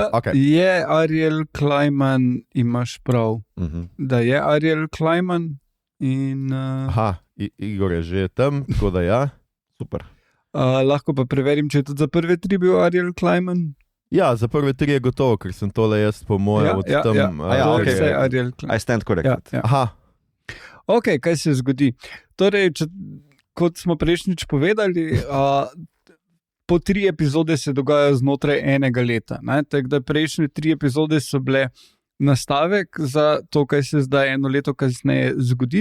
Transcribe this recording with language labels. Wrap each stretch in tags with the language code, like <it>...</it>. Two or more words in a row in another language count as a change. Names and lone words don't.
<sl>Je Ariel Kleiman, imaš prav, da je Ariel Kleiman in... Igor je že tam, tako da ja, super. Lahko pa preverim, če je tudi za prve 3 bil Ariel Kleiman. Ja, za prve 3 je gotovo, ker sem tole jaz po mojem tam...</sl> <en>I stand corrected.</en> <sl>Ok, kaj se zgodi? Torej, kot smo prejšnjič povedali, po 3 epizode se dogajajo znotraj enega leta. Tako da prejšnje 3 epizode so bile nastavek za to, kaj se zdaj eno leto kasneje zgodi.</sl>